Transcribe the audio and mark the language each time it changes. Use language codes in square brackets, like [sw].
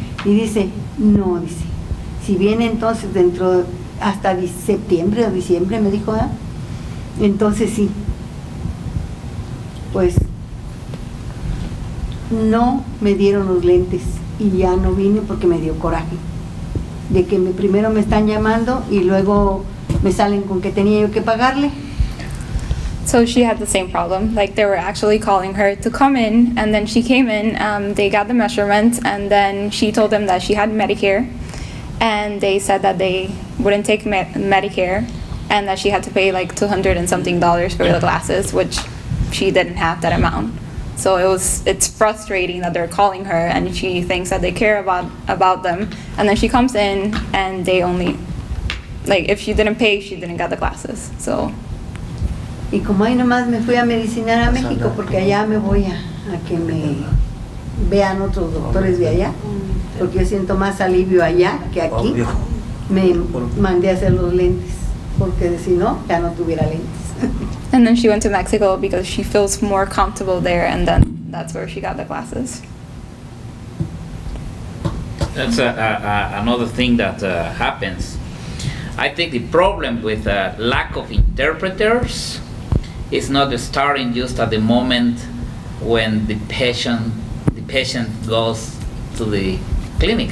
[es] Y dice, no, dice, si viene entonces dentro hasta septiembre o diciembre, me dijo, entonces sí. Pues no me dieron los lentes y ya no vine porque me dio coraje de que primero me están llamando y luego me salen con que tenía yo que pagarle. [en] So she had the same problem. Like they were actually calling her to come in, and then she came in, they got the measurements, and then she told them that she had Medicare, and they said that they wouldn't take Medicare, and that she had to pay like $200 and something for the glasses, which she didn't have that amount. So it's frustrating that they're calling her, and she thinks that they care about them, and then she comes in, and they only, like if she didn't pay, she didn't get the glasses. So. [es] Y como ahí nomás me fui a medicinar a México, porque allá me voy a que me vean otros doctores de allá, porque yo siento más alivio allá que aquí. Me mandé a hacer los lentes, porque si no, ya no tuviera lentes. [en] And then she went to Mexico because she feels more comfortable there, and then that's where she got the glasses. That's another thing that happens. I think the problem with lack of interpreters is not starting just at the moment when the patient goes to the clinic.